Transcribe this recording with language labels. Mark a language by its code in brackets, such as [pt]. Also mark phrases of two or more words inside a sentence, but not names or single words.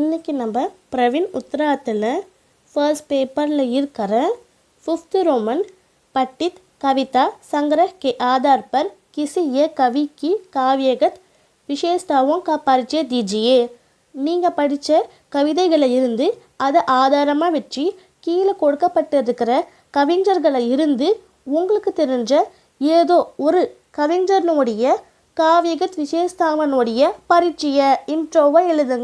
[ta] இன்னைக்கு நம்ம பிரவீன் உத்தராத்தில் ஃபர்ஸ்ட் பேப்பரில் இருக்கிற [hi] 5th रोमन पठित कविता संग्रह के आधार पर किसी एक कवि की काव्यगत विशेषताओं का परिचय दीजिए. [ta] நீங்கள் படித்த கவிதைகளை இருந்து அதை ஆதாரமாக வச்சு கீழே கொடுக்கப்பட்டிருக்கிற கவிஞர்களை இருந்து உங்களுக்கு தெரிஞ்ச ஏதோ ஒரு கவிஞனுடைய காவியகத் விசேஷத்தாவனுடைய பரிச்சய இன்ட்ரோவை எழுதுங்க.